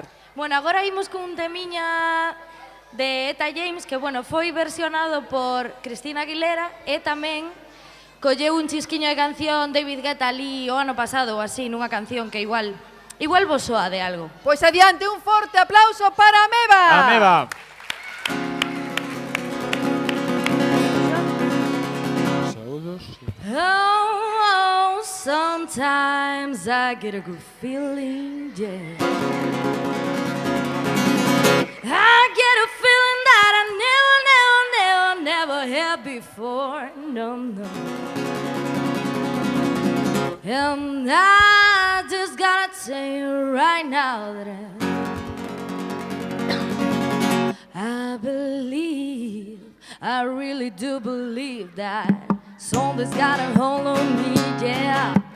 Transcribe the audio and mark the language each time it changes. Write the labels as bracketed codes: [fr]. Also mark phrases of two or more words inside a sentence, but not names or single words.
[gl] Bueno, agora imos con un temiña de Eta James que, bueno, foi versionado por Cristina Aguilera e tamén colleu un chisquiño de canción David Guetta ali o ano pasado ou así, nunha canción que igual vos soa de algo. Pois adiante, un forte aplauso para a Meba. A Meba. Saúdos. [en] Oh, sometimes I get a good feeling, yeah. I get a feeling that I never had before, no. And I just gotta tell you right now that I believe, I really do believe that something's got a hold on me, yeah.